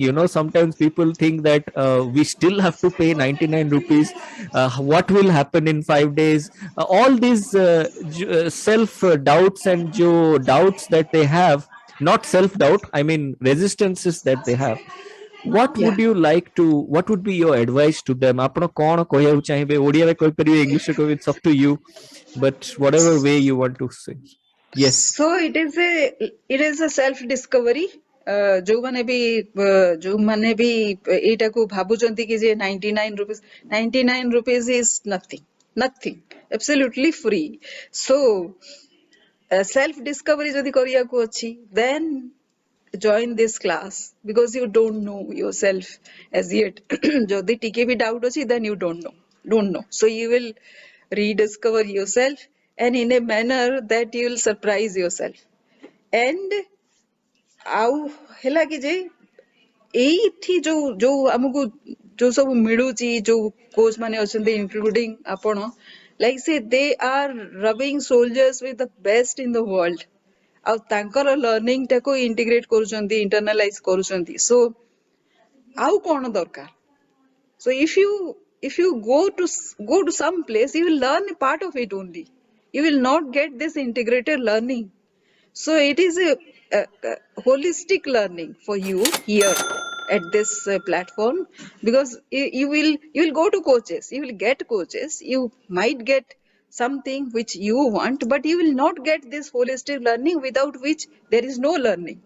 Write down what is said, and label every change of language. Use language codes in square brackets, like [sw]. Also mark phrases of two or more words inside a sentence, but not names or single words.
[en] Sometimes people think that we still have to pay 99 rupees. What will happen in 5 days? All these self doubts and doubts that they have, not self doubt, I mean resistances that they have. Yeah. What would be your advice to them? [or] ଆପଣ କଣ କହିବାକୁ ଚାହିଁବେ? ଓଡ଼ିଆରେ କହିପାରିବେ, ଇଂଲିଶରେ କହିବେ, [en] it's up to you, but whatever way you want to say. Yes. So it is a self discovery. [or] ଯୋଉମାନେ ବି ଯୋଉମାନେ ବି ଏଇଟାକୁ ଭାବୁଛନ୍ତି କି ଯେ [en] 99 rupees is nothing absolutely free. So self discovery [or] ଯଦି କରିବାକୁ ଅଛି, [en] then join this class, because you don't know yourself as yet. [or] ଯଦି ଟିକେ ବି doubt ଅଛି, [en] then you don't know, so you will rediscover yourself, and in a manner that you will surprise yourself. [or] And ଆଉ ହେଲା କି ଯେ ଏଇଠି ଯୋଉ ଯୋଉ ଆମକୁ ଯୋଉ ସବୁ ମିଳୁଛି, ଯୋଉ କୋଚ୍ ମାନେ ଅଛନ୍ତି ଇନକ୍ଲୁଡିଂ ଆପଣ, [en] like say they are rubbing soldiers with the best in the world, [or] ଆଉ ତାଙ୍କର ଲର୍ଣ୍ଣିଂ ଟାକୁ ଇଣ୍ଟିଗ୍ରେଟ କରୁଛନ୍ତି, ଇଣ୍ଟରନାଲାଇଜ କରୁଛନ୍ତି। ସୋ ଆଉ କଣ ଦରକାର? [en] So if you go to some place, you will learn a part of it only. You will not get this integrated learning. So it is a holistic learning for you here at this platform, because you will go to coaches, you will get coaches, you might get something which you want, but you will not get this holistic learning, without which there is no learning.